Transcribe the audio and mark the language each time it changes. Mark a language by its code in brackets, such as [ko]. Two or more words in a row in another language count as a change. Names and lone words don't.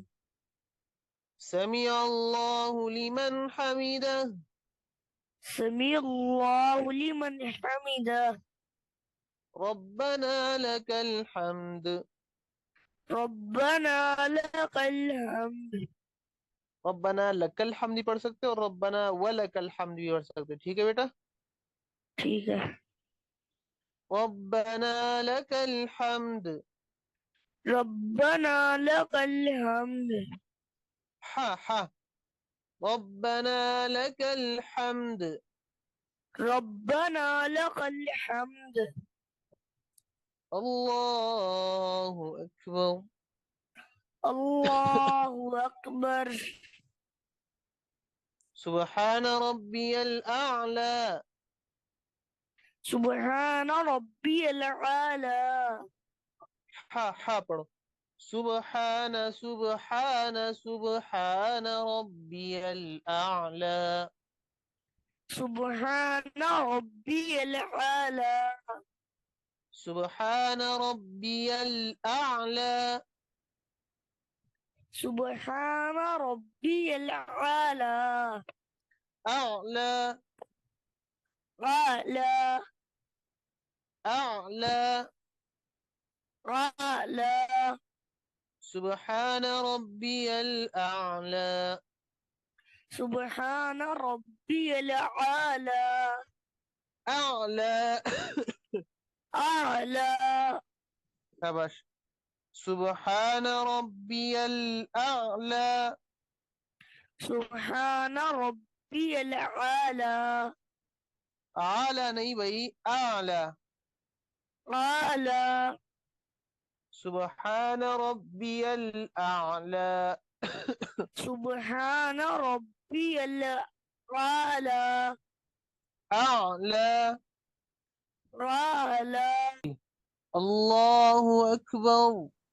[ar] سمع الله لمن حمده. سمع الله لمن حمده. ربنا لك الحمد. ربنا لك الحمد. ربنا لك الحمد [hi] भी पढ़ सकते हो और [ar] ربنا ولك الحمد [hi] भी पढ़ सकते हो। ठीक है बेटा। ठीक है। [ar] ربنا لك الحمد. ربنا لك الحمد. हा हा। ربنا لك الحمد. ربنا لك الحمد. الله أكبر. الله أكبر. سبحان ربي الأعلى. سبحان ربي الأعلى. [hi] हा हा पढ़ो। [ar] سبحان سبحان سبحان ربي الأعلى. سبحان ربي الأعلى. سبحان ربي الأعلى. سبحان ربي الأعلى. أعلى. आला। أعلى. आला। سبحان ربي الأعلى. سبحان ربي الأعلى. أعلى. आला। शाबाश। سبحان ربي الأعلى. سبحان ربي الأعلى. [hi] आला नहीं भाई, आला। [ar] आला। سبحان ربي الأعلى. سبحان ربي الأعلى. أعلى. आला। الله أكبر.